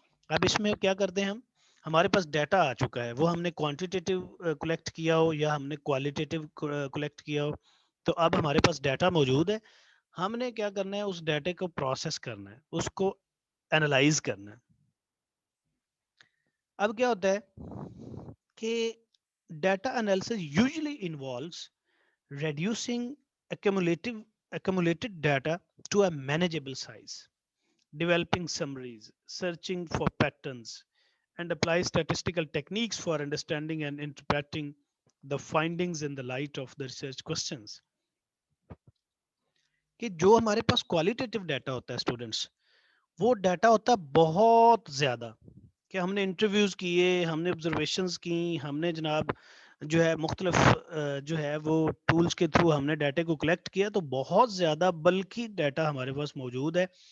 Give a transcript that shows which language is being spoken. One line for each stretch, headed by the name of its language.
Urdu: اب اس میں کیا کرتے ہیں ہمارے پاس ڈیٹا آ چکا ہے وہ ہم نے کوانٹیٹیو کلیکٹ کیا ہو یا ہم نے کوالٹیٹیو کلیکٹ کیا ہو تو اب ہمارے پاس ڈیٹا موجود ہے. ہم نے کیا کرنا ہے اس ڈیٹا کو پروسیس کرنا ہے اس کو اینالائز کرنا ہے. اب کیا ہوتا ہے کہ
English: Data analysis usually involves reducing accumulated data to a manageable size, developing summaries, searching for patterns, and apply statistical techniques for understanding and interpreting the findings in the light of the research questions.
Urdu: کہ جو ہمارے پاس qualitative data ہوتا ہے students وہ data ہوتا ہے بہت زیادہ کہ ہم نے انٹرویوز کیے ہم نے آبزرویشنز کی ہم نے جناب جو ہے مختلف جو ہے وہ ٹولز کے تھرو ہم نے ڈیٹا کو کلیکٹ کیا تو بہت زیادہ بلکہ ڈیٹا ہمارے پاس موجود ہے.